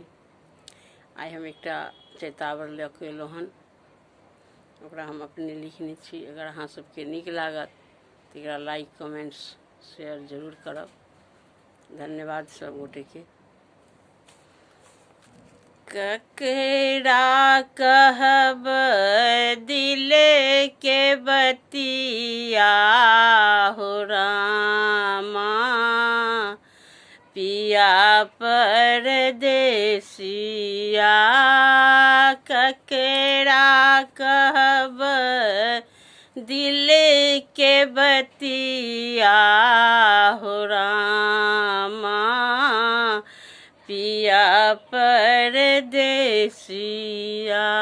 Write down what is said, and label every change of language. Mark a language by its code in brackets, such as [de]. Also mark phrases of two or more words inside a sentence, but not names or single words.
[mai] आइ हम एकटा चैतावर लऽ कऽ एलहुँ हन, ओकरा हम अपने लिखने छी। अगर अहाँ सबके नीक लागत तऽ एकरा [en] like comments share [mai] जरूर करब। धन्यवाद सब गोटे के। ककरा कहब दिल के बतिया हो रामा, पिया परदेसिया। ककरा कहब दिल के बतिया हो रामा, पिया परदेसिया।